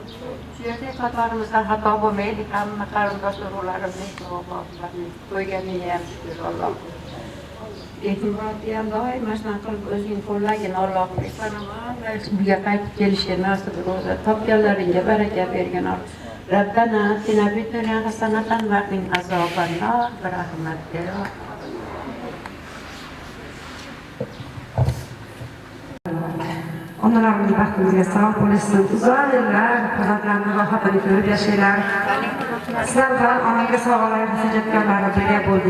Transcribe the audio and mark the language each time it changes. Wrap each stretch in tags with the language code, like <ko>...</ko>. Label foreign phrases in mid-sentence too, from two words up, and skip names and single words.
<uz>Shu yerda qatorimizdan xato bo'lmaydi, hamma qarindosh urug'larimiz qo'yganiga ham shukr Allohim. E'tiborni ham doim mana qilib o'zing qo'llagin Allohim. Uyga qaytib kelishga nasib ro'za topganlaringga baraka bergin Alloh.</uz> <ar>ربنا آتنا في الدنيا حسنة وقنا عذاب النار برحمتك.</ar> <uz>Onalarimiz baxtimizga sog' bo'lishsin. Uzoq yillar farzandlarni rohatini ko'rib yashanglar. Sizlar bilan onaga sovg'alar hujjatlarni birga bo'ldik.</uz>